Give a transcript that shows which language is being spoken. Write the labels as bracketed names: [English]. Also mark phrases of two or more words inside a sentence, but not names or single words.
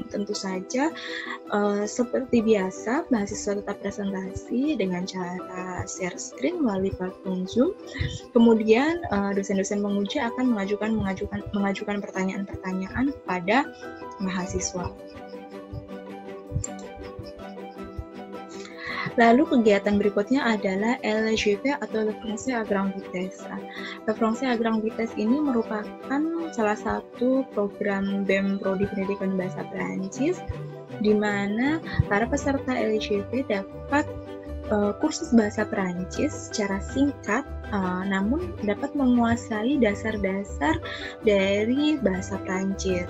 [Indonesian] Tentu saja seperti biasa, mahasiswa tetap presentasi dengan cara [English] share screen [Indonesian] melalui platform Zoom. Kemudian dosen-dosen penguji akan mengajukan pertanyaan-pertanyaan kepada mahasiswa. Lalu kegiatan berikutnya adalah LGV atau Le Français à Grande Vitesse. Le Français à Grande Vitesse ini merupakan salah satu program BEM Prodi Pendidikan Bahasa Perancis di mana para peserta LGV dapat kursus bahasa Perancis secara singkat, namun dapat menguasai dasar-dasar dari bahasa Perancis.